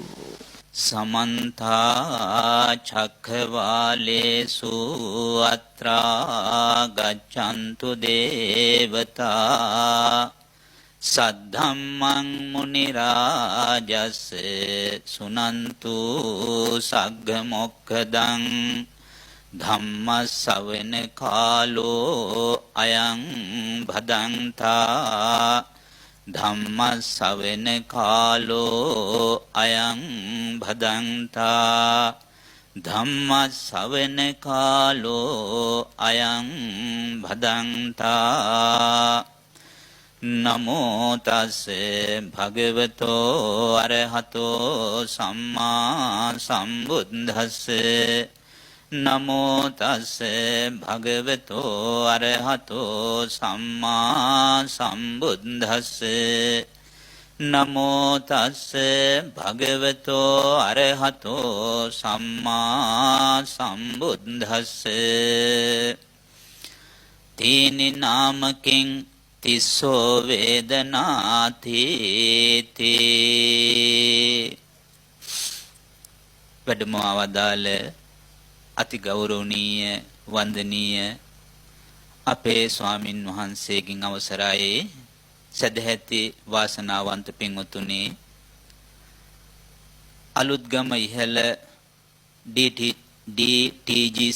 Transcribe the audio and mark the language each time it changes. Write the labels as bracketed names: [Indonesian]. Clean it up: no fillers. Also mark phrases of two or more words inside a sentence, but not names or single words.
[Pali] සමන්ත චක්ඛවාලේසු අත්‍රා ගච්ඡන්තු දේවතා සද්ධම්මං මුනි රාජස් සුනන්තු සග්ග මොක්ඛදං ධම්ම ශ්‍රවණ කාලෝ අයං භදංතා ධම්ම ශ්‍රවණ කාලෝ අයං භදංතා ධම්ම ශ්‍රවණ කාලෝ අයං භදංතා. නමෝ තස්සේ භගවතෝ අරහතෝ සම්මා සම්බුද්දස්සේ නමෝ තස්සේ භගවතෝ අරහතෝ සම්මා සම්බුද්දස්සේ නමෝ තස්සේ භගවතෝ අරහතෝ සම්මා සම්බුද්දස්සේ. තීනි නාමකින් තිස්සෝ වේදනාති තී. [Sinhala] වැඩම අවදාළ අති ගෞරවනීය වන්දනීය අපේ ස්වාමින් වහන්සේගෙන් අවසරයි සදැහැති වාසනාවන්ත පින්වතුනි, අලුත්ගම ඉහළ ඩී.ටී.ජී.